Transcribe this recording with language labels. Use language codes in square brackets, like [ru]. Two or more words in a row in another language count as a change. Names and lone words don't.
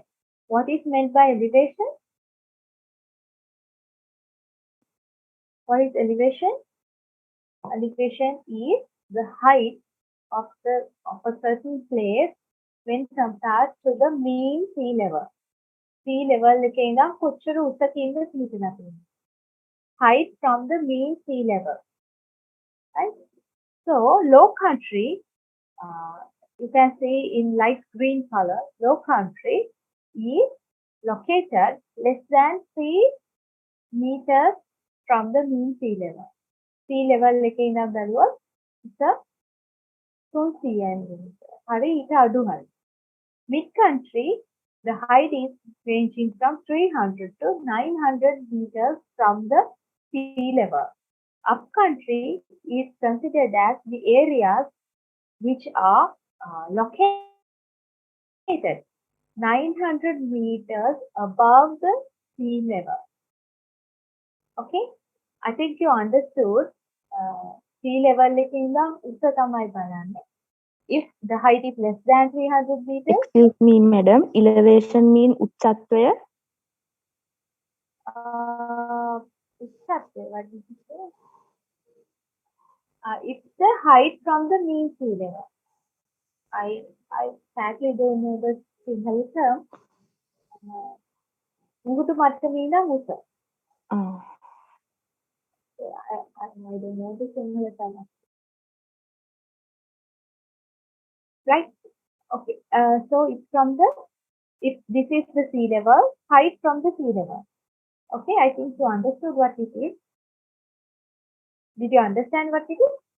[en] What is meant by elevation? What is elevation? Elevation is the height of a certain place when compared to the mean sea level. Sea level [si] එකේ ඉඳන් කොච්චර උසකින්ද හිතලා තියෙන්නේ. [en] Height from the mean sea level. Right? So low country, you can see in light green color, low country is located less than 3 meters from the mean sea level. Sea level [si] එකේ ඉඳන් බැලුවොත් ඉත 300 හරි ඊට අඩු හරි. [en] Mid country, the height is ranging from 300 to 900 meters from the sea level. Up country is considered as the areas which are located 900 meters above the sea level. Okay, I think you understood. Sea level [si] එකේ ඉඳන් උස තමයි බලන්නේ. [en] If the height is less than 300 meters. Excuse me, madam. Elevation mean උච්චත්වය. Uchattva, what did you say? It's the height from the mean sea level. I sadly don't know the Sinhala term. [si] මුහුදු මට්ටමේ ඉඳන් උස. [en] I don't know the Sinhala term. Right? Okay. So it's from the, if this is the sea level, height from the sea level. Okay, I think you understood what it is. Did you understand what it is?